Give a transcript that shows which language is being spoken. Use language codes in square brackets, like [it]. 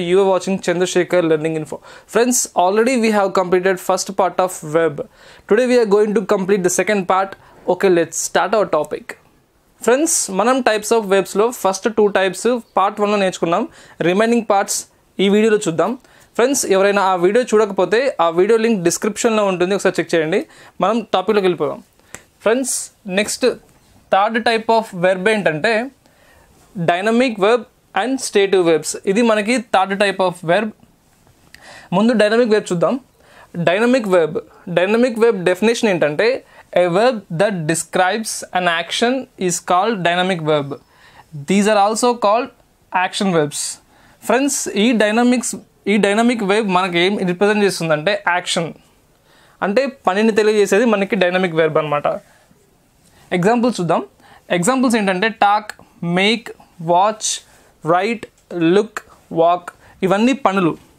[en] You are watching Chandrasekhar Learning Info. Friends, already we have completed first part of web. Today we are going to complete the second part. Okay, let's start our topic. Friends, manam types of webs lo first two types part 1 lo [te] నేర్చుకున్నాం. Remaining parts ఈ వీడియోలో చూద్దాం. Friends, ఎవరైనా ఆ video చూడకపోతే ఆ video link డిస్క్రిప్షన్లో ఉంటుంది, ఒకసారి చెక్ చేయండి. మనం టాపిక్లోకి వెళ్ళిపోదాం. Friends, next third type of verb ఏంటంటే డైనమిక్ వెర్బ్ అండ్ స్టేటివ్ వెర్బ్స్. ఇది మనకి థర్డ్ టైప్ ఆఫ్ వెర్బ్. ముందు డైనమిక్ వెర్బ్ చూద్దాం. డైనమిక్ వెర్బ్ డెఫినేషన్ ఏంటంటే [en] a verb that describes an action is called dynamic verb. These are also called action verbs. [te] Friends, ఈ dynamic verb మనకి ఏం represent చేస్తుందంటే action, అంటే పనిని తెలియజేసేది మనకి డైనమిక్ వెర్బ్ అనమాట. ఎగ్జాంపుల్స్ చూద్దాం. ఎగ్జాంపుల్స్ ఏంటంటే talk, make, watch, right, look, walk. ఇవన్నీ పనులు.